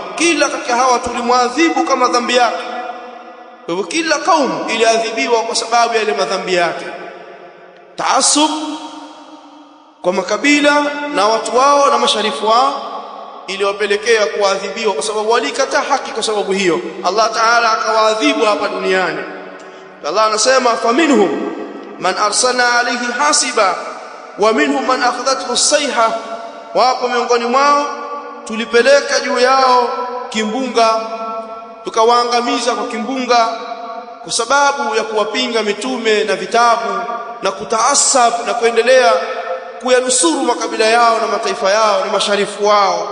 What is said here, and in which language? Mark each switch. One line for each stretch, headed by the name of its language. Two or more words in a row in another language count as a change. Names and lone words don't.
Swahili: Kila katika hawa tulimwadhibu kwa madhambi yake. Kwa hivyo kila kaumu iliadhibiwa kwa sababu ya ile madhambi yake. Taasub kwa makabila na watu wao na masharifu wao iliwapelekea kuadhibiwa kwa sababu walikataa haki. Kwa sababu hiyo Allah Ta'ala akawaadhibu hapa duniani.
Arabic: Allah anasema فمنهم من أرسلنا عليه حاصبا ومنهم من أخذته الصيحة,
Swahili: wapo miongoni mwao tulipeleka juu yao kimbunga, tukawaangamiza kwa kimbunga kwa sababu ya kuwapinga mitume na vitabu na kutaasab na kuendelea kuyanusuru makabila yao na mataifa yao na masharifu wao.